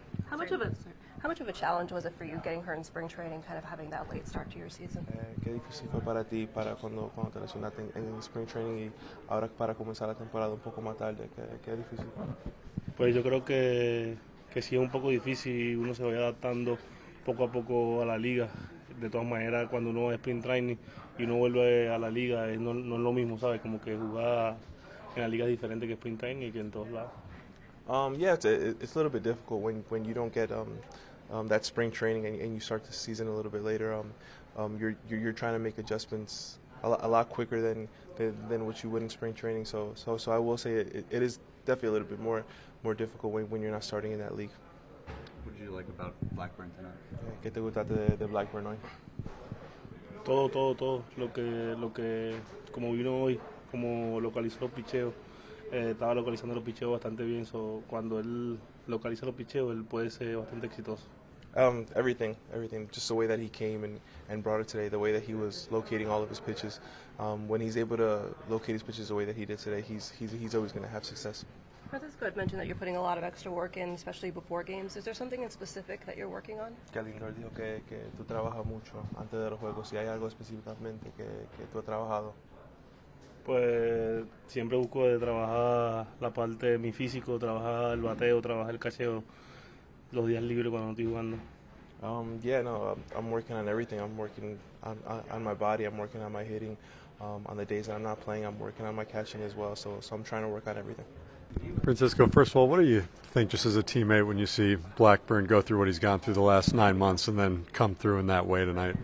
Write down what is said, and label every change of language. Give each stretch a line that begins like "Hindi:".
English: How much of a challenge was it for you getting hurt in spring training, kind of having that late start to your season?
Spanish: ¿Qué difícil fue para ti cuando te lesionaste en spring training y ahora para comenzar la temporada un poco más tarde? ¿Qué difícil fue? Pues yo creo que sí es un poco difícil, uno se vaya adaptando poco a poco a la liga. De todas maneras, cuando uno es sprint training y uno vuelve a la liga, no es lo mismo, ¿sabes? Como que jugar en la liga es diferente que sprint training y que en todos lados.
English: Yeah, it's a little bit difficult when you don't get that spring training and you start the season a little bit later. You're trying to make adjustments a lot quicker than what you would in spring training. So I will say it is definitely a little bit more difficult when you're not starting in that league. What did you like about Blackburn tonight?
Spanish: ¿Qué te gustaste de Blackburn hoy? Todo. Lo que como vino hoy, como localizó los picheos, estaba localizando los picheos bastante bien. Cuando él localiza los picheos, él puede ser bastante exitoso.
English: Everything. Just the way that he came and brought it today, the way that he was locating all of his pitches. When he's able to locate his pitches the way that he did today, he's always going to have success. Francisco had mentioned that you're putting a lot of extra work in, especially before games. Is there something in specific that you're working on?
Spanish: Que Lindor dijo que tú trabajas mucho antes de los juegos. Si hay algo específicamente que tú has trabajado. Pues siempre busco de trabajar la parte de mi físico, trabajar el bateo, trabajar el cacheo los días libres cuando no estoy jugando.
English: I'm working on everything. I'm working on my body. I'm working on my hitting. On the days that I'm not playing, I'm working on my catching as well. So I'm trying to work on everything. Francisco, first of all, what do you think just as a teammate when you see Blackburn go through what he's gone through the last 9 months and then come through in that way tonight?